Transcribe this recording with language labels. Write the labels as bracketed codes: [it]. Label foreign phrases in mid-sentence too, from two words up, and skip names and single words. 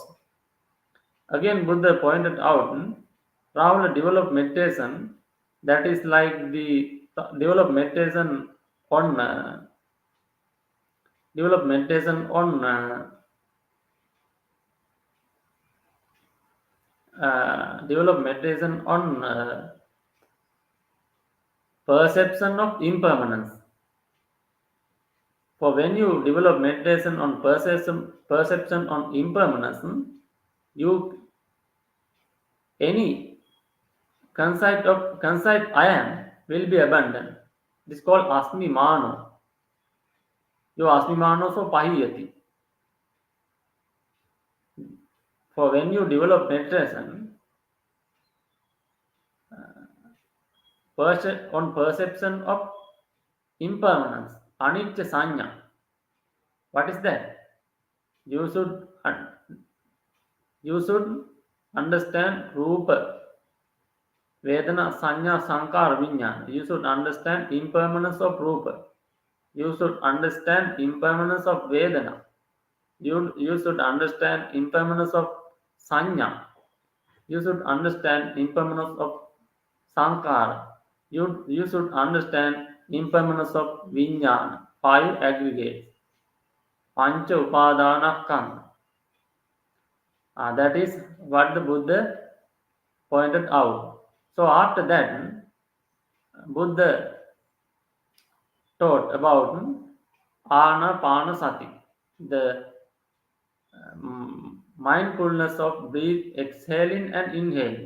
[en] Again, Buddha pointed out, Rahula that is like the develop meditation on develop meditation on develop meditation on perception of impermanence. For when you develop meditation on perception on impermanence, you any concept I am will be abandoned. This is called [pi] asmi mano. Yo asmi mano so pahiyati. [en] For when you develop meditation on perception of impermanence, [pi] anicca sanya. [en] What is that? You should understand [pi] rupa, vedana, sanya, sankara, vijnana. [en] You should understand impermanence of rupa. You should understand impermanence of vedana. You should understand impermanence of sanya. You should understand impermanence of sankara. You should understand impermanence of vijnana. 5 aggregates. [pi] Pancha upadana kanda. [en] That is what the Buddha pointed out. So after that, Buddha taught about anapanasati, the mindfulness of breathe, exhaling and inhaling.